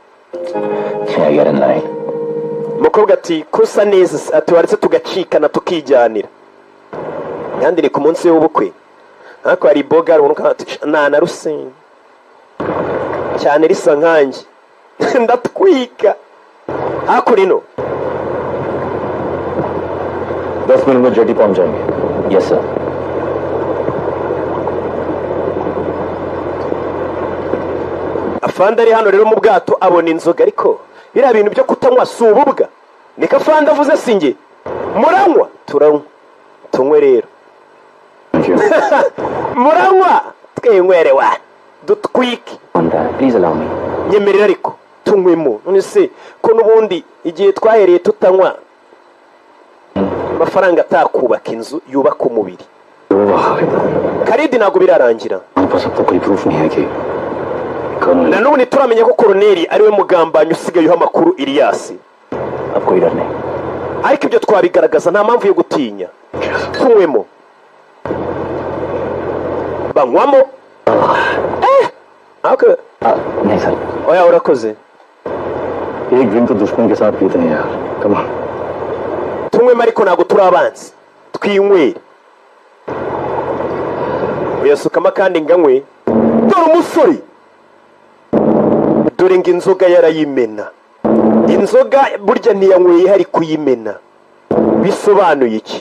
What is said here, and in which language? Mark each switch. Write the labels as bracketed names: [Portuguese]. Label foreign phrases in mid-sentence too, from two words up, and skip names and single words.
[Kinyarwanda] umukobwa ati kusa neza ati waretse tugacikana tukijyanira yandi ni ku munsi w'ubukwe ariko hari boga na rusenge cyane risa nkanjye ndatwika hakurino [Hindi] 10 मिनट में जेटी पहुंच जाएंगे. [English] yes sir. [Kinyarwanda] afande ari hano rero mu bwato abona inzoga ariko biriya bintu byo kutanywa si ububwa niko afande avuze singe muranywa turanywa tunywe rero muranywa twengwerewa dutwike [English] please allow me [Kinyarwanda] nyemerera ariko tunywemo none se ko n'ubundi igihe twahereye tutanywa amafaranga atakubaka inzu yubaka umubiri. Khalid ntabwo birarangira na n'ubu ntituramenya ko koroneri ariwe mugambanyi usigayeho amakuru Ilyas ariko ibyo twabigaragaza nta mpamvu yo gutinya. tunywemo banywamo oya urakoze [Hindi] एक दिन तो दुश्मन के साथ पीते हैं यार [English] come on [Kinyarwanda] tunywemo ariko ntabwo turi abanzi twinywere uyasukamo kandi nganywe dore umusore dore ngo inzoga yarayimena inzoga burya ntiyanyweye hari kuyimena bisobanuye iki?